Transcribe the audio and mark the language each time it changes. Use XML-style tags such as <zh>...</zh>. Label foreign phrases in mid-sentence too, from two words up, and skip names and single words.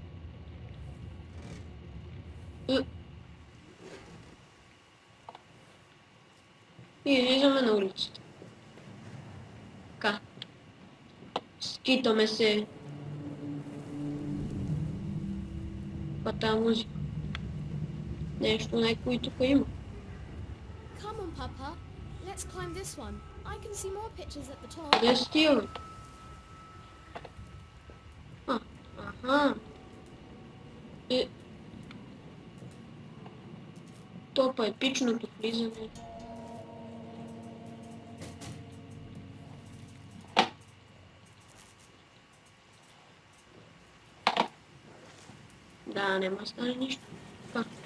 <bg>И излизаме на улицата. Така. Скитаме се. Това тази музика. Нещо някой тук има.</bg> <en>Come on, Papa. Let's climb this one. I can see more pictures at the top.</en> <bg>Къде стигаме? Аха. Топа епичното влизане. Да, няма да стане нищо. Така.</bg>